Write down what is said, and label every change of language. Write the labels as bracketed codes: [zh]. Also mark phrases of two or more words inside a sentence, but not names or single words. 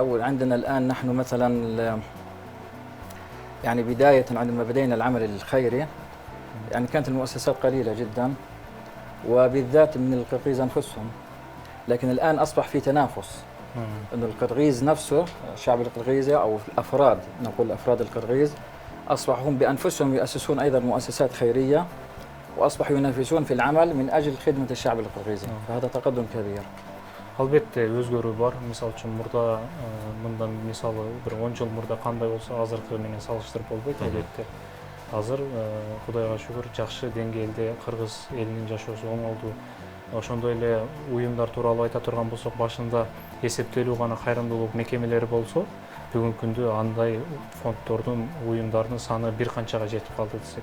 [ar] وعندنا الآن نحن مثلا يعني بداية عندما بدينا العمل الخيري يعني كانت المؤسسات قليلة جدا وبالذات من القرغيز أنفسهم، لكن الآن أصبح في تنافس أن القرغيز نفسه الشعب القرغيزي أو الأفراد نقول أفراد القرغيز أصبحوا هم بأنفسهم يؤسسون أيضا مؤسسات خيرية وأصبحوا ينافسون في العمل من أجل خدمة الشعب القرغيزي، فهذا تقدم كبير. [ky] Албетте өзгөрүү бар. Мисалы үчүн мурда мындан мисалы бир 10 жыл мурда кандай болсо азыркы менен салыштырып болбойт албетте. Азыр Кудайга шүгүр жакшы деңгээлде кыргыз элинин жашоосу оңолду. Ошондой эле уюмдар тууралуу айта турган болсок, башында эсептелүү гана кайрымдуулук мекемелери болсо, бүгүнкү күндө андай фонддордун, уюмдардын саны бир канчага жетип калды десек.